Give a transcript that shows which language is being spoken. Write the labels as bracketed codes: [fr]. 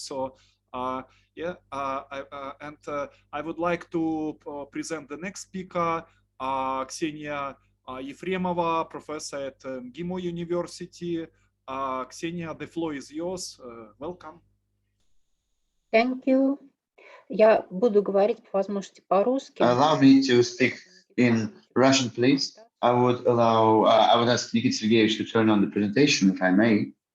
[en] So yeah, I would like to present the next speaker, Ksenia Yefremova, professor at MGIMO University. Ksenia, the floor is yours. Welcome. Thank you. [ru] Я буду говорить по возможности по-русски. [en] Allow me to speak in Russian, please. I would ask Nikita Sergeyevich to turn on the presentation, if I may.